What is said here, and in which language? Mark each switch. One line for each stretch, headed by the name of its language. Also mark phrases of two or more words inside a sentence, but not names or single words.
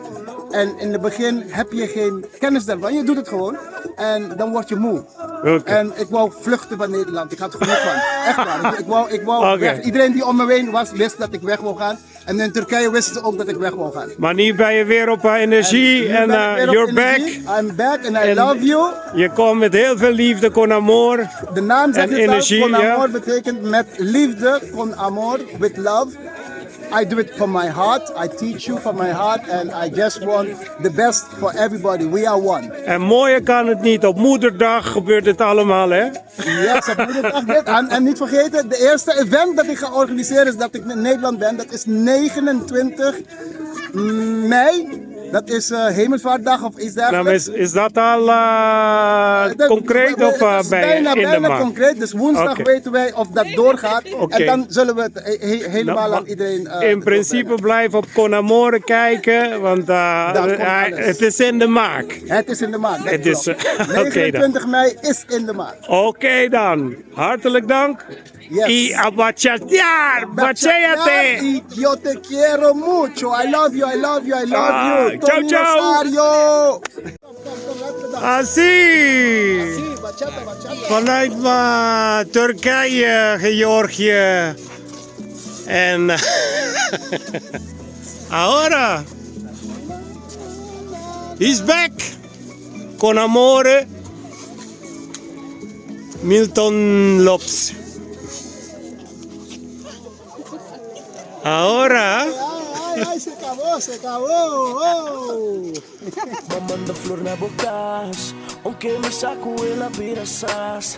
Dutch: En in het begin heb je geen kennis daarvan, je doet het gewoon en dan word je moe. Okay. En ik wou vluchten van Nederland, ik had genoeg van. Echt waar, ik wou weg. Iedereen die om me heen was, wist dat ik weg wou gaan. En in Turkije wisten ze ook dat ik weg wou gaan. Maar nu ben je weer op energie en
English: you're back. I'm back and I love you.
Dutch: Je komt met heel veel liefde,
Spanish: con amor.
Dutch: De naam zegt en het energie, al,
Spanish: con amor
Dutch: betekent met liefde,
Spanish: con amor,
English: with love. I do it from my heart, I teach you from my heart and I just want the best for everybody. We are one.
Dutch: En mooier kan het niet, op moederdag gebeurt het allemaal, hè? Yes, op moederdag dit. En niet vergeten, de eerste event dat ik ga organiseren is dat ik in Nederland ben. Dat is 29 mei. Dat is Hemelvaartdag of iets dergelijks. Nou, is dat al concreet of bijna concreet. Dus woensdag weten wij of dat doorgaat. En dan zullen we het helemaal aan iedereen... in principe blijf op Con Amore kijken, want het is in de maak. Het is in de maak, het is, 29 mei is in de maak. Oké dan, hartelijk dank. Yes.
Spanish: Y a bachatear, bacheate. Yo te quiero mucho.
English: I love you, I love you, I love you.
Italian: Ciao, ciao. Rosario.
Spanish: Así. Bachata.
Dutch: Vanuit Turkije, Georgië.
English: En ahora he's back. Con amore. Milton Lopes.
Spanish: Ahora. Ay, se acabó. Oh. Mamando flor na bocas, aunque me sacude la pirasas.